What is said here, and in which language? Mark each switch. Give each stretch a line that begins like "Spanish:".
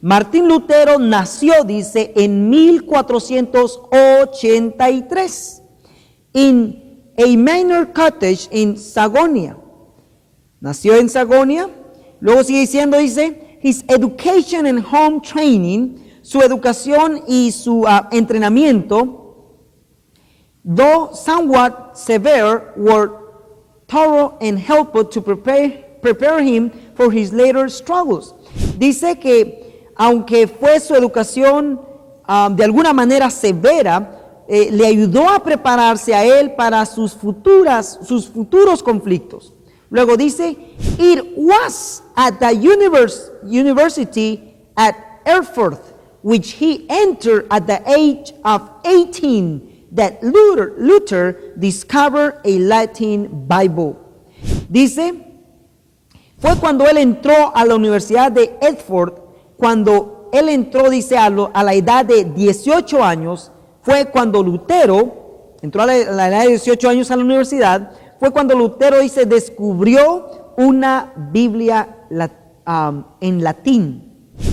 Spanish: Martín Lutero nació, dice, en 1483
English: in a minor cottage in Sagonia.
Spanish: Nació en Sagonia. Luego sigue diciendo, dice,
English: his education and home training,
Spanish: su educación y su entrenamiento,
English: though somewhat severe, were thorough and helpful to prepare him for his later struggles.
Spanish: Dice que aunque fue su educación de alguna manera severa, le ayudó a prepararse a él para sus futuros conflictos. Luego dice,
English: it was at the university at Erfurt, which he entered at the age of 18, that Luther discovered a Latin Bible.
Spanish: Dice, fue cuando él entró a la Universidad de Erfurt, cuando él entró, dice, a la edad de 18 años, fue cuando Lutero entró a la edad de 18 años a la universidad, fue cuando Lutero, dice, descubrió una Biblia en latín.